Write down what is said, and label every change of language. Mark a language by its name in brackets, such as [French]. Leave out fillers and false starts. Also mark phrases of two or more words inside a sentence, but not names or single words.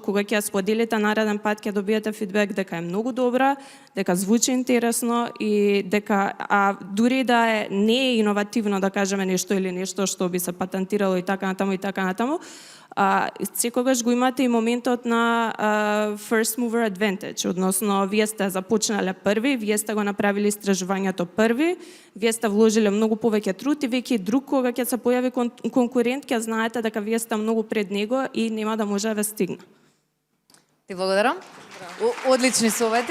[Macedonian] кога ќе ја споделите нареден пат ќе добиете фидбек дека е многу добра, дека звучи интересно и дека дури да не е иновативно да кажеме нешто или нешто што би се патентирало и така натаму, секогаш го имате и моментот на [English] first mover advantage, [Macedonian] односно вие сте започнале први, вие сте го направили истражувањето први, вие сте вложиле многу повеќе труд и веќе друг кога ќе се појави конкурент, ќе знаете дека вие сте многу пред него и нема да може да ве стигне. Ти благодарам. Одлични совети.